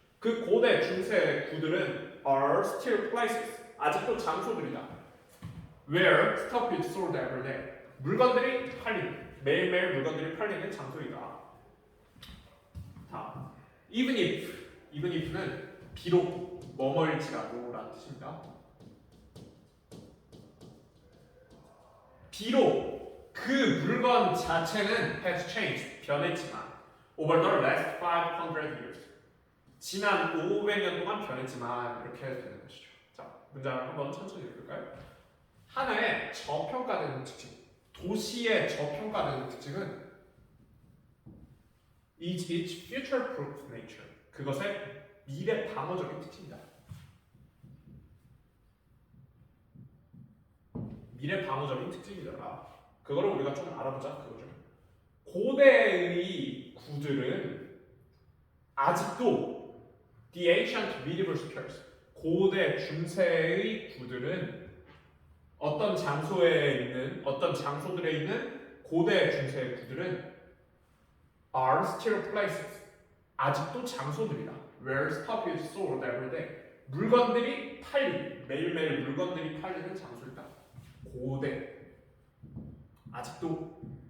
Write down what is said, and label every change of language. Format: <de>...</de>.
<ko>그 고대 중세의 구들은</ko> <en>are still places</en> <ko>아직도 장소들이다.</ko> <en>Where stuff is sold every day.</en> <ko>물건들이 팔리는 매일매일 물건들이 팔리는 장소이다. 다음, even if는 비록 뭐뭐일지라도 라는 뜻입니다. 비록 그 물건 자체는</ko> <en>has changed,</en> <ko>변했지만</ko> <en>over the last 500 years</en> <ko>지난 500년 동안 변했지만 이렇게 해도 되는 것이죠. 자, 문장을 한번 천천히 읽을까요? 하나의 저평가되는 특징, 도시의 저평가되는 특징은</ko> <en>its future-proof nature.</en> <ko>그것의 미래 방어적인 특징이다. 미래 방어적인 특징이더라. 그거를 우리가 좀 알아보자 그거죠. 고대의 구들은 아직도</ko> <en>the ancient medieval squares.</en> <ko>고대 중세의 구들은 어떤 장소들에 있는 고대 중세의 구들은</ko> <en>are still places.</en> <ko>아직도 장소들이다.</ko> <en>Where stuff is sold every day.</en> <ko>물건들이 매일매일 물건들이 팔리는 장소이다. 고대. 아직도</ko>